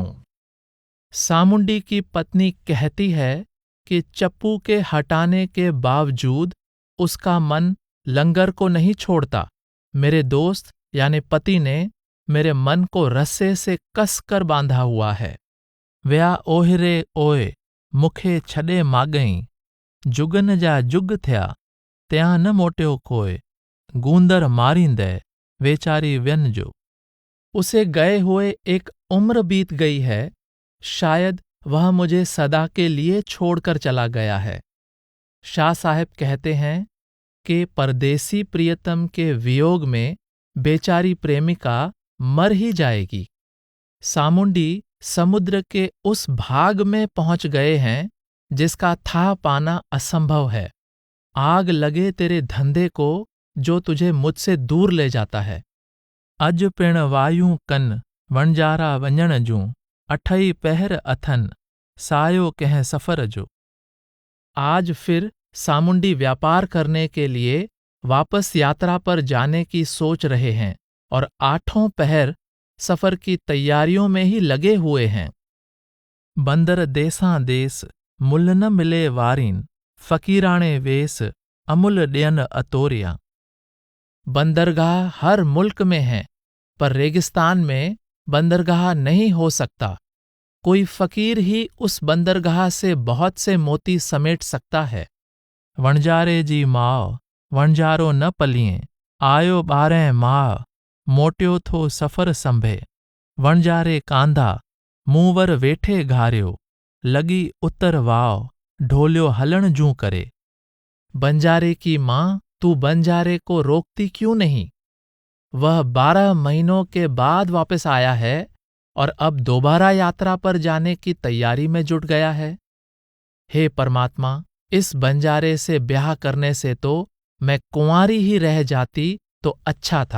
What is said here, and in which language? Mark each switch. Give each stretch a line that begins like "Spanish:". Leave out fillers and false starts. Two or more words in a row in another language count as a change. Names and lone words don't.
Hindi: सामुंडी की पत्नी कहती है कि चप्पू के हटाने के बावजूद उसका मन लंगर को नहीं छोड़ता। मेरे दोस्त यानी पति ने मेरे मन को रस्से से कस कर बांधा हुआ है।
Sindhi: व्या ओहरे ओए मुखे छडे मागई, जुगन जा जुग थया त्या न मोट्यो कोय, गूंदर मारींदे वेचारी व्यन जो।
Hindi: उसे गए हुए एक उम्र बीत गई है। शायद वह मुझे सदा के लिए छोड़कर चला गया है। शाह साहब कहते हैं कि परदेसी प्रियतम के वियोग में बेचारी प्रेमिका मर ही जाएगी। सामुंडी समुद्र के उस भाग में पहुंच गए हैं जिसका था पाना असंभव है। आग लगे तेरे धंधे को जो तुझे मुझसे दूर ले जाता है।
Sindhi: अज पिण वायु कन वणजारा वञण जूं, अठई पहर अथन सायो कह सफर जो।
Hindi: आज फिर सामुंडी व्यापार करने के लिए वापस यात्रा पर जाने की सोच रहे हैं और 8 पहर सफर की तैयारियों में ही लगे हुए हैं।
Sindhi: बंदर देसां देस मुल न मिले वारीन, फकीराणे वेस अमुल ॾियन अतोरिया।
Hindi: बंदरगाह हर मुल्क में है, पर रेगिस्तान में बंदरगाह नहीं हो सकता। कोई फकीर ही उस बंदरगाह से बहुत से मोती समेट सकता है।
Sindhi: वणजारे जी माओ वणजारो न पलिए, आयो 12 माह मोटियो थो सफ़र संभे। वणजारे कांधा मूंवर वेठे घारियो, लगी उत्तर वाव, ढोल्यो हलण जूं करे।
Hindi: बंजारे की माँ, तू बंजारे को रोकती क्यों नहीं? वह 12 महीनों के बाद वापस आया है और अब दोबारा यात्रा पर जाने की तैयारी में जुट गया है। हे परमात्मा, इस बंजारे से ब्याह करने से तो मैं कुंवारी ही रह जाती तो अच्छा था।